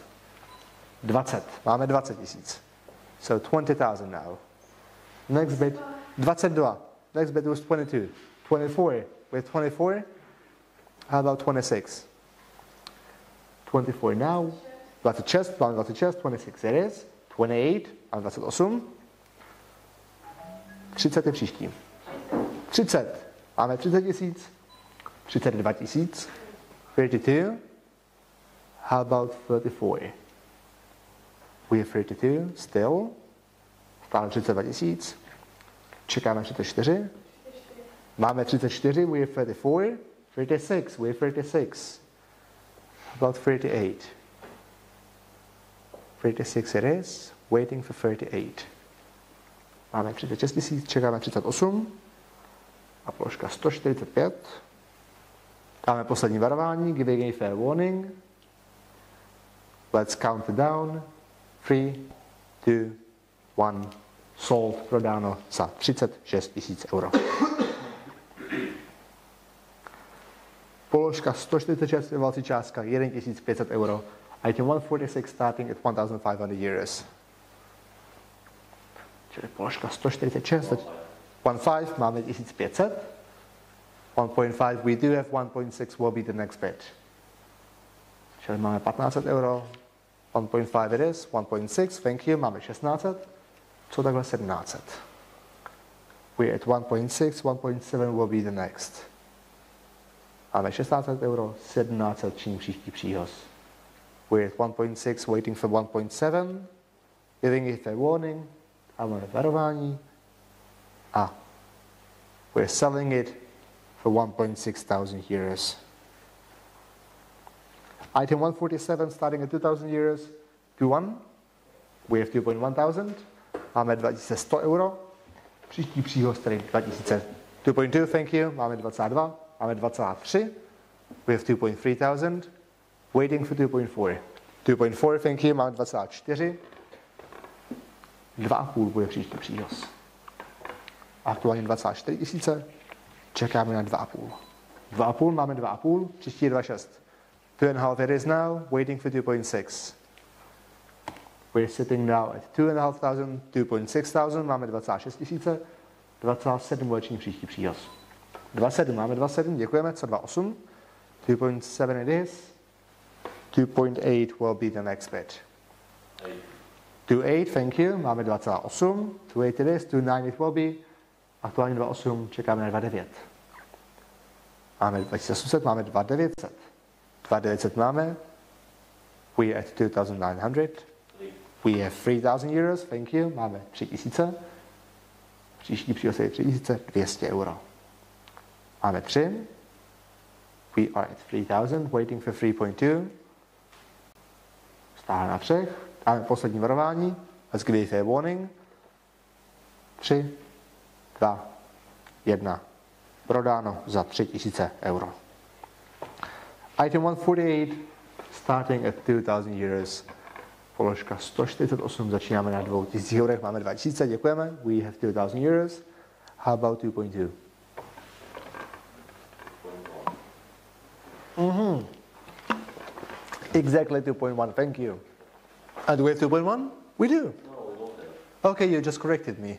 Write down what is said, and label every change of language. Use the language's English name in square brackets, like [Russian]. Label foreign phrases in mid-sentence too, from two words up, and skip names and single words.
[English] 20. Máme 20 000. So 20,000 now. Next bit. 22. Next bit was 22. 24. We're 24. How about 26? 24 now. 26. Máme 26. 26 it is. 28. [Czech] Máme 28. 30 je příští. 30. Máme 30 000. 32 000. 32. [English] How about 34? We have 32 still. [Czech] Stále 32 000. Čekáme 34. Máme 34, [English] we have 34. 36, we have 36. About 38. 36 it is. Waiting for 38. [Czech] Máme 36 000, čekáme 38. A položka 145. Dáme poslední varování, [English] giving a fair warning. Let's count it down. 3, 2, 1. Sold, [Czech] prodáno za 36 000 euro. Položka 146 je valcí částka 1500 euro. [English] Item 146 starting at 1500 euros. [Czech] Čili položka 146, 1.5 máme 1500. [English] 1.5 we do have, 1.6 will be the next bid. [Czech] Čili máme 1500 euro. [English] 1.5 it is, 1.6, thank you, [Czech] máme 1600. Co takhle 1700. [English] We're at 1.6, 1.7 will be the next. [Czech] Máme 1600 euro, 1700 činí příští příhoz. [English] We're at 1.6, waiting for 1.7, giving a fair warning, [Czech] a máme varování a [English] we're selling it for 1.6 thousand euros. Item 147 starting at 2,000 euros, 2.1, we have 2.1 thousand. [Czech] Máme 2100 euro. Příští příhoz tedy 2000. [English] 2.2, thank you. [Czech] Máme 22. Máme 2,3. [English] We have 2.3 thousand. Waiting for 2.4. 2.4, thank you. [Czech] Máme 2,4. 2,5 bude příští příhoz. Aktuálně 24 000. Čekáme na 2,5. 2,5, máme 2,5. Příští je 2,6. 2.5 [English] it is now. Waiting for 2.6. We're sitting now at 2,500, 2.6 thousand, [Czech] máme 26 000, 27 bude činit příští příhoz. [English] 27, [Czech] máme 27, děkujeme, co 2.8, [English] 2.7 it is, 2.8 will be the next bit. 2.8, thank you, máme 2.8, 2.8 it is, 2.9 it will be, [Czech] aktuálně 2.8, čekáme na 2.9. Máme 2800, máme 2.900. 2.900 máme, [English] we are at 2,900. We have 3,000 euros, thank you, [Czech] máme 3000. Příští příhoz je 3200 euro. Máme 3. [English] We are at 3000, waiting for 3.2. [Czech] Stále na 3. Dáme poslední varování. [English] Let's give a fair warning. 3, 2, 1. [Czech] Prodáno za 3000 euro. [English] Item 148, starting at 2,000 euros. [Czech] Položka 148, začínáme na 2000 eurech, máme 2000, děkujeme. [English] We have 2,000 euros. How about 2.2? Exactly 2.1, thank you. And do we have 2.1? We do. No, we don't have. Okay, you just corrected me.